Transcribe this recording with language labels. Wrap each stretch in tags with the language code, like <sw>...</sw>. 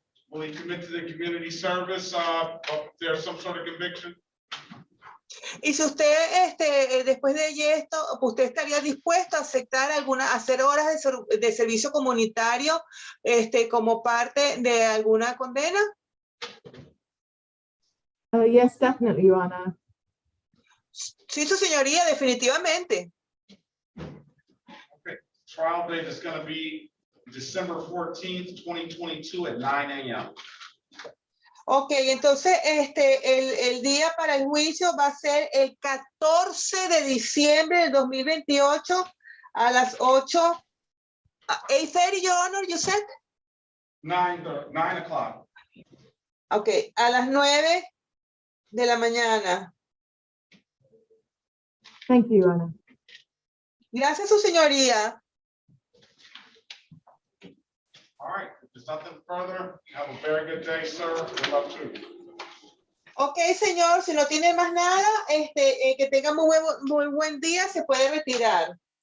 <en>Will he commit to the community service if there's some sort of conviction?</en> <es>Y si usted, después de esto, usted estaría dispuesto a aceptar hacer horas de servicio comunitario, como parte de alguna condena.</es> <en>Yes, definitely, Your Honor.</en> <es>Sí, su señoría, definitivamente.</es> <en>Okay. Trial date is going to be December 14th, 2022 at 9 a.m.</en> <es>Ok, entonces el día para el juicio va a ser el 14 de diciembre del 2028 a las 8.</es> <en>8:30, Your Honor, you said? 9 o'clock.</en> <es>Ok, a las 9 de la mañana.</es> <en>Thank you, Your Honor.</en> <es>Gracias, su señoría.</es> <en>All right. If there's nothing further, have a very good day, sir. Good luck to you.</en> <es>Ok, señor, si no tiene más nada, que tenga muy buen día, se puede retirar.</es>